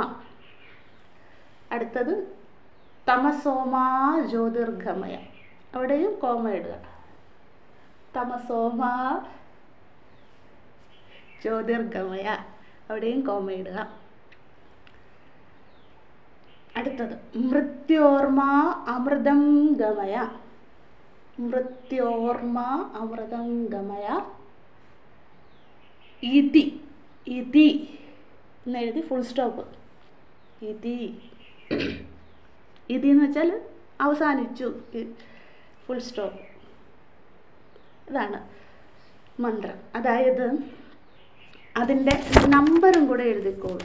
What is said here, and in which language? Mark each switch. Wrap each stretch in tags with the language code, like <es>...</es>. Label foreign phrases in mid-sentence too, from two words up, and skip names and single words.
<sa>അടുത്തത് തമസോമാ ജ്യോതിർഗമയ.</sa> <ml>അവിടെയും കോമ ഇടുക.</ml> <sa>തമസോമാ ജ്യോതിർഗമയ,</sa> <ml>അവിടെയും കോമ ഇടുക.</ml> <sa>അടുത്തത് മൃത്യോർമ അമൃതം ഗമയ. മൃത്യോർമ അമൃതം ഗമയ.</sa> <ml>ഇതി ഇതി എന്നെഴുതി</ml> <en>full stop.</en> <ml>ഇതി ഇതി എന്ന് വെച്ചാൽ അവസാനിച്ചു,</ml> <en>full stop.</en> <ml>ഇതാണ് മന്ത്രം. അതായത് അതിൻ്റെ നമ്പറും കൂടെ എഴുതിക്കോളൂ.</ml>